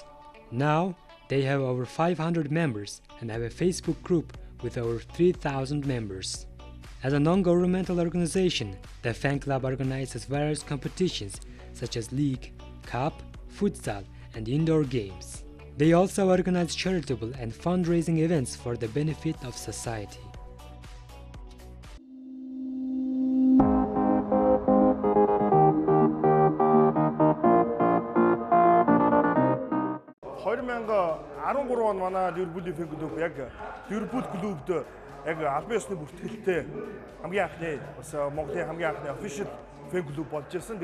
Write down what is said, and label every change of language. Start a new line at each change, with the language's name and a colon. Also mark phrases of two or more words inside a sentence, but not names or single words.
English: Now, they have over 500 members and have a Facebook group with over 3,000 members. As a non-governmental organization, the fan club organizes various competitions such as league, cup, futsal, and indoor games. They also organize charitable and fundraising events for the benefit of society.
Mongolian: Яг албан ёсны бүртгэлтэй хамгийн анхны бас Монголын хамгийн анхны
English: official fan club
Mongolian: болж ирсэн.